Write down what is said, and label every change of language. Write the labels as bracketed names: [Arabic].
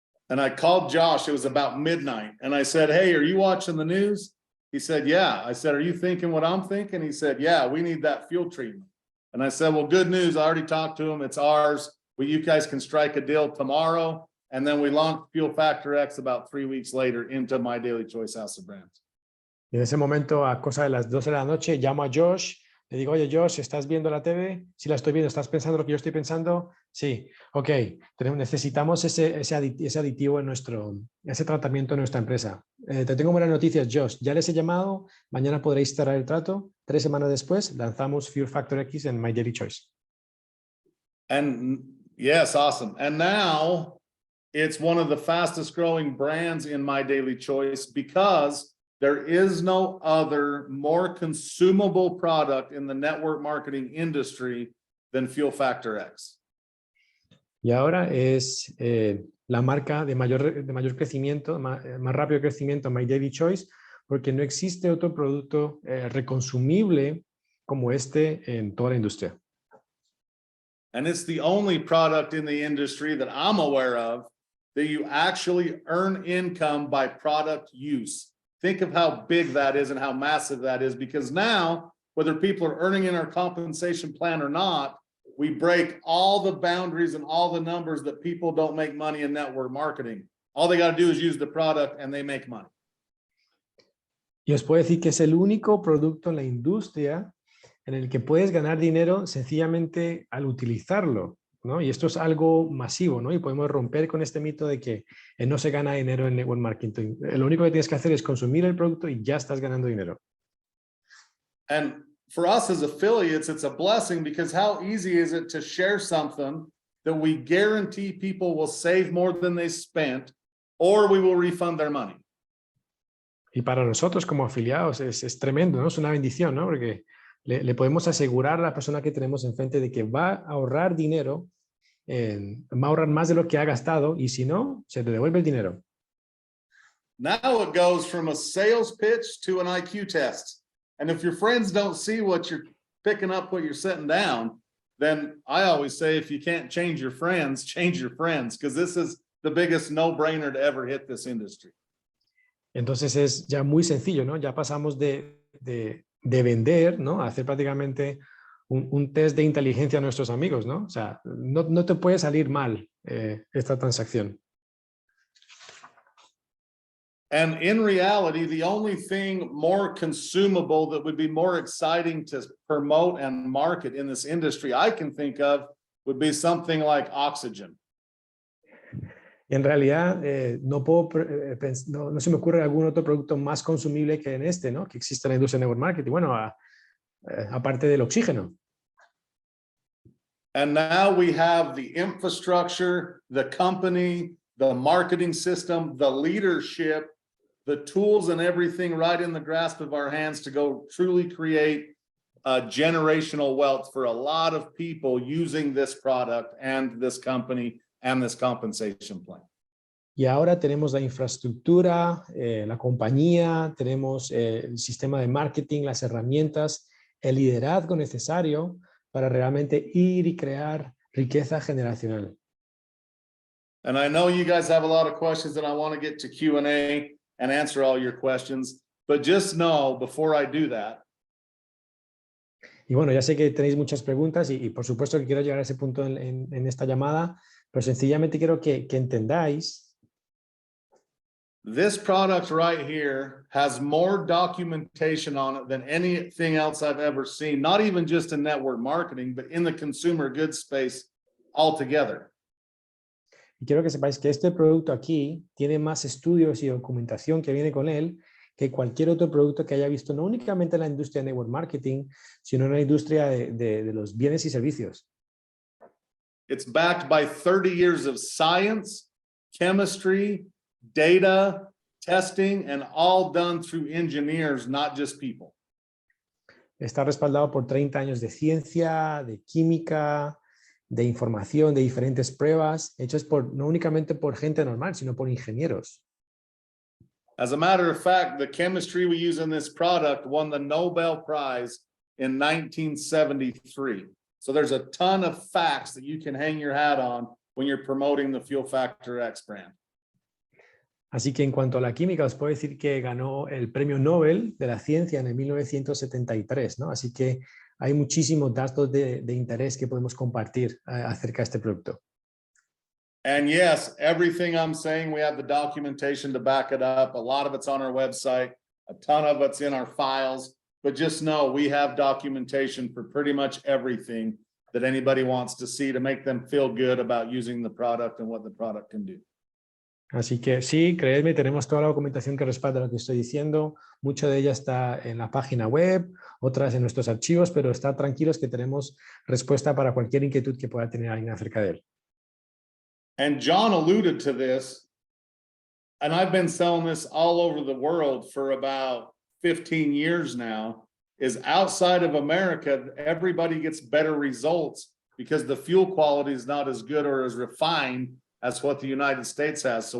[English] And I called Josh, it was about midnight, and I said, hey, are you watching the news? He said, yeah. I said, are you thinking what I'm thinking? He said, yeah, we need that fuel treatment. And I said, well, good news. I already talked to him. It's ours. Well, you guys can strike a deal tomorrow. And then we launched Fuel Factor X about 3 weeks later into My Daily Choice House of Brands. [Spanish] Y en ese momento, a cosa de las 12 de la noche, llamo a Josh, le digo, oye, Josh, ¿estás viendo la TV? Sí, la estoy viendo. ¿Estás pensando lo que yo estoy pensando? Sí. Ok, necesitamos ese aditivo en ese tratamiento en nuestra empresa. Te tengo buenas noticias, Josh. Ya les he llamado. Mañana podréis cerrar el trato. 3 semanas después, lanzamos Fuel Factor X en My Daily Choice. [English] And yes, awesome. And now it's one of the fastest growing brands in My Daily Choice because there is no other more consumable product in the network marketing industry than Fuel Factor X. [Spanish] Y ahora es la marca de mayor crecimiento, más rápido crecimiento, My Daily Choice, porque no existe otro producto reconsumible como este en toda la industria. [English] And it's the only product in the industry that I'm aware of that you actually earn income by product use. Think of how big that is and how massive that is, because now, whether people are earning in our compensation plan or not, we break all the boundaries and all the numbers that people don't make money in network marketing. All they got to do is use the product and they make money. [Spanish] Y os puedo decir que es el único producto en la industria en el que puedes ganar dinero sencillamente al utilizarlo, ¿no? Y esto es algo masivo, ¿no? Y podemos romper con este mito de que no se gana dinero en network marketing. Lo único que tienes que hacer es consumir el producto y ya estás ganando dinero. [English] And for us as affiliates, it's a blessing because how easy is it to share something that we guarantee people will save more than they spent or we will refund their money. [Spanish] Y para nosotros como afiliados es tremendo, ¿no? Es una bendición, ¿no? Porque le podemos asegurar a la persona que tenemos enfrente de que va a ahorrar dinero, va a ahorrar más de lo que ha gastado y si no, se le devuelve el dinero. [English] Now it goes from a sales pitch to an IQ test. And if your friends don't see what you're picking up, what you're setting down, then I always say, if you can't change your friends, because this is the biggest no-brainer to ever hit this industry. [Spanish] Entonces es ya muy sencillo, ¿no? Ya pasamos de vender, ¿no? A hacer prácticamente un test de inteligencia a nuestros amigos, ¿no? O sea, no te puede salir mal esta transacción. [English] And in reality, the only thing more consumable that would be more exciting to promote and market in this industry I can think of would be something like oxygen. [Spanish] En realidad, no se me ocurre algún otro producto más consumible que en este, ¿no? Que existe en la industria de network marketing. Bueno, aparte del oxígeno. [English] And now we have the infrastructure, the company, the marketing system, the leadership, the tools and everything right in the grasp of our hands to go truly create generational wealth for a lot of people using this product and this company and this compensation plan. [Spanish] Y ahora tenemos la infraestructura, la compañía, tenemos el sistema de marketing, las herramientas, el liderazgo necesario para realmente ir y crear riqueza generacional. [English] And I know you guys have a lot of questions and I want to get to Q&A and answer all your questions, but just know before I do that. [Spanish] Y bueno, ya sé que tenéis muchas preguntas y por supuesto que quiero llegar a ese punto en esta llamada, pero sencillamente quiero que entendáis. [English] This product right here has more documentation on it than anything else I've ever seen, not even just in network marketing, but in the consumer goods space altogether. [Spanish] Y quiero que sepáis que este producto aquí tiene más estudios y documentación que viene con él que cualquier otro producto que haya visto, no únicamente en la industria de network marketing, sino en la industria de los bienes y servicios. [English] It's backed by 30 years of science, chemistry, data, testing, and all done through engineers, not just people. [Spanish] Está respaldado por 30 años de ciencia, de química, de información, de diferentes pruebas, hechas no únicamente por gente normal, sino por ingenieros. [English] As a matter of fact, the chemistry we use in this product won the Nobel Prize in 1973. So there's a ton of facts that you can hang your hat on when you're promoting the Fuel Factor X brand. [Spanish] Así que en cuanto a la química, os puedo decir que ganó el premio Nobel de la ciencia en el 1973, ¿no? Así que hay muchísimos datos de interés que podemos compartir acerca de este producto. [English] And yes, everything I'm saying, we have the documentation to back it up. A lot of it's on our website, a ton of it's in our files, but just know we have documentation for pretty much everything that anybody wants to see to make them feel good about using the product and what the product can do. [Spanish] Así que sí, creedme, tenemos toda la documentación que respalda lo que estoy diciendo. Mucha de ella está en la página web, otras en nuestros archivos, pero estad tranquilos que tenemos respuesta para cualquier inquietud que pueda tener alguien acerca de él. [English] And John alluded to this, and I've been selling this all over the world for about 15 years now, is outside of America, everybody gets better results because the fuel quality is not as good or as refined as what the United States has.